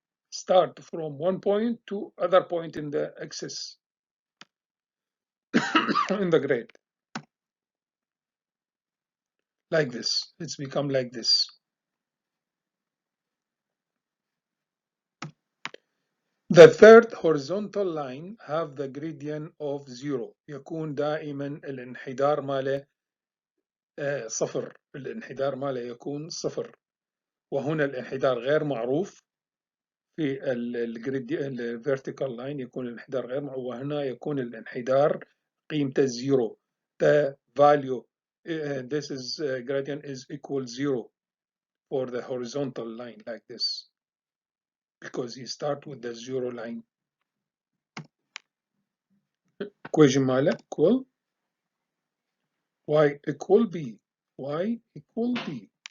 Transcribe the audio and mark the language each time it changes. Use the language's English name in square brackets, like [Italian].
[English] Start from one point to other point in the axis in the grade. Like this. It's become like this. The third horizontal line have the gradient of 0. [Arabic] يكون دائما الانحدار ماله صفر. الانحدار ماله يكون صفر. وهنا الانحدار غير معروف. في الفيرتيكال لاين يكون الانحدار غير معروف، وهنا يكون الانحدار قيمته 0. [English] The value this is gradient is equal 0 for the horizontal line like this, because you start with the 0 line. Equation ماله equal y equal b.